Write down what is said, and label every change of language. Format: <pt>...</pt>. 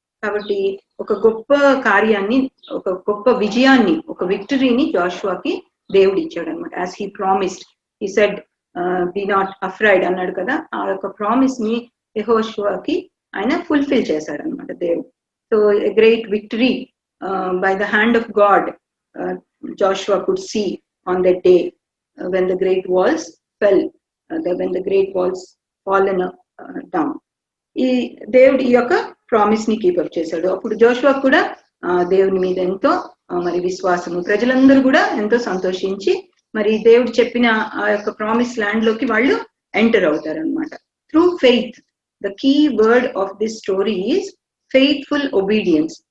<te>కాబట్టి ఒక గొప్ప కార్యాన్ని, ఒక గొప్ప విజయాన్ని, ఒక విక్టరీని జాషువాకి దేవుడు ఇచ్చాడు అనమాట.</te> <en>as he promised, he said be not afraid</en> <te>అన్నాడు కదా, ఆ యొక్క ప్రామిస్ ని యెహోషువకి ఆయన ఫుల్ఫిల్ చేశాడు అనమాట దేవుడు.</te> <en>So a great victory by the hand of God Joshua could see on that day when the great walls fell, when the great walls fallen down.</en> <te>ఈ దేవుడు ఈ యొక్క ప్రామిస్ ని కీపప్ చేశాడు. అప్పుడు జోషువా కూడా దేవుని మీద ఎంతో మరి విశ్వాసము, ప్రజలందరూ కూడా ఎంతో సంతోషించి మరి దేవుడు చెప్పిన ఆ యొక్క ప్రామిస్ ల్యాండ్ లోకి వాళ్ళు ఎంటర్ అవుతారు అనమాట.</te> <en>Through faith. The key word of this story is faithful obedience.</en>